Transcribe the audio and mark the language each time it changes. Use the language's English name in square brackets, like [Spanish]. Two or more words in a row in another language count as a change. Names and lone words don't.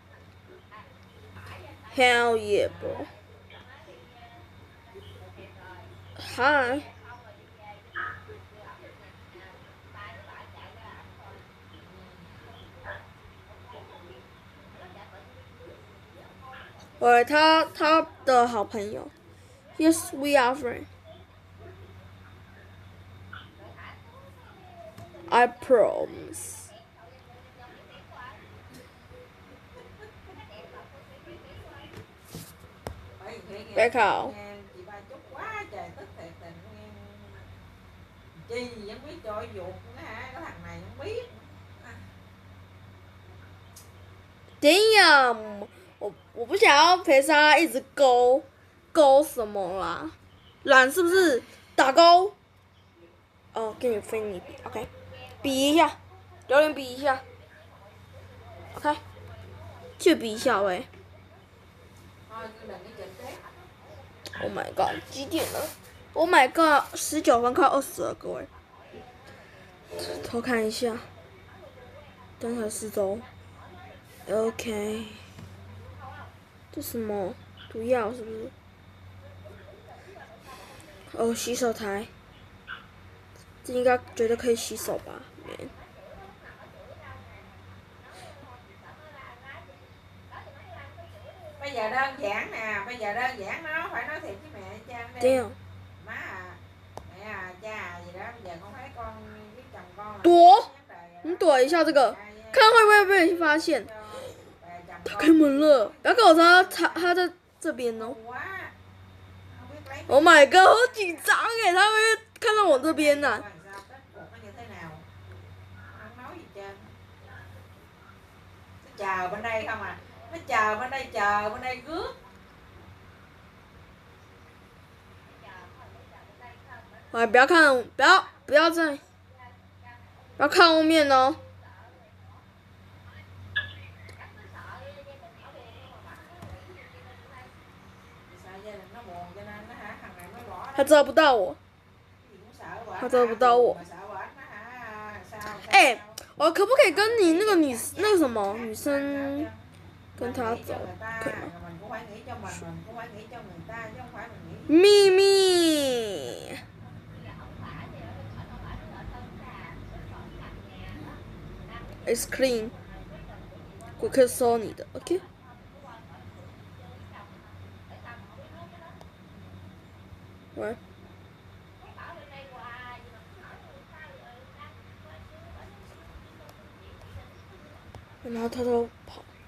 [English] Hell yeah, bro. Hi. Alright, [Chinese] 他的好朋友。 [English] Yes, we are friends. I promise. [Vietnamese] Bé Khảo. Chị ba chúc quá trời tức thiệt tình nghe. Chi gì không biết trội ruột nữa hả? Cái thằng này không biết. [Chinese] Damn，我不想要陪莎一直勾什么啦，懒是不是？打勾。哦，跟你分你比 ，OK， 比一下，留言比一下 ，OK， 就比一下喂。 [Vietnamese] Thôi cứ đừng cái chuyện thế. [English] Oh my god， [Chinese] 几点了 ？ [English] Oh my god， [Chinese] 19 分快20了，各位。偷看一下，观察四周。OK， 这什么毒药是不是？哦，洗手台，这应该绝对可以洗手吧？没。 [Vietnamese] Bây giờ đơn giản nè, bây giờ đơn giản nó phải nói thiệt với mẹ cha đi. Damn. Má à, mẹ à, cha à gì đó, bây giờ con thấy con biết chồng con là [Chinese] 躲，你躲一下这个，看会不会被发现。打开门了，不要跟我说他在这边哦。 [English] Oh my god， [Chinese] 好紧张哎，他会看到我这边呐、啊。 [Vietnamese] Chờ bên đây không à, nó chờ bên đây rước. [Chinese] 哎，不要看，不要再，不要看后面哦。他抓不到我，他抓不到我。哎，我可不可以跟你那个那个什么女生跟他走，可以吗？ [English] 秘密。It's clean， [Chinese] 我可以收你的 ，OK？喂。然后他都跑。